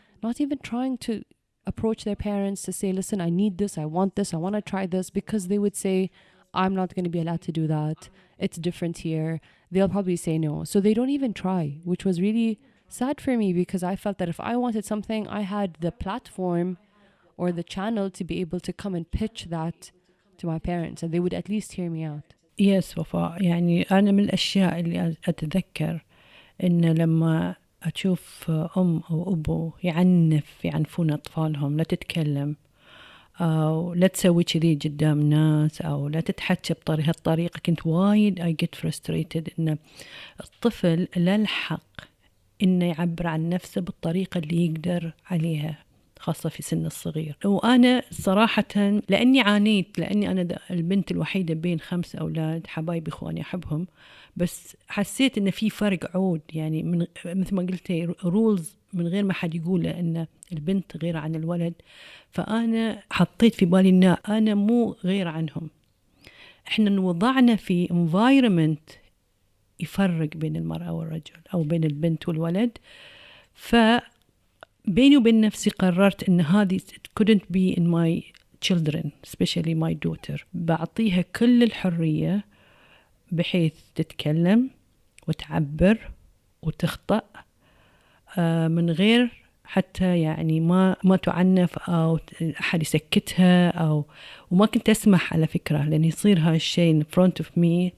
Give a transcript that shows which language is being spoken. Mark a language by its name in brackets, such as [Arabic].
[English] Not even trying to approach their parents to say, listen, I need this, I want this, I want to try this, because they would say, I'm not going to be allowed to do that. It's different here. They'll probably say no. So they don't even try, which was really sad for me, because I felt that if I wanted something, I had the platform or the channel to be able to come and pitch that to my parents, and they would at least hear me out. Yes Wafa. [Arabic] يعني أنا من الأشياء اللي أتذكر إن لما أشوف أم أو أبو يعنفون أطفالهم لا تتكلم، أو لا تسوي كذي قدام ناس، أو لا تتحكى بطريقة الطريقة، كنت وايد [English] I get frustrated [Arabic] إن الطفل لا الحق إنه يعبر عن نفسه بالطريقة اللي يقدر عليها، خاصة في سن الصغير. وأنا صراحة لأني عانيت، لأني أنا البنت الوحيدة بين 5 أولاد، حبايبي إخواني أحبهم، بس حسيت إن في فرق عود. يعني مثل ما قلتي رولز من غير ما حد يقول إن البنت غير عن الولد. فأنا حطيت في بالي إن أنا مو غير عنهم. إحنا نوضعنا في environment يفرق بين المرأة والرجل أو بين البنت والولد. بيني وبين نفسي قررت إن هذه [English] it couldn't be in my children, especially my daughter. [Arabic] بعطيها كل الحرية بحيث تتكلم وتعبر وتخطأ من غير حتى يعني ما تعنف أو أحد يسكتها وما كنت أسمح على فكرة لأن يصير هالشيء [English] in front of me.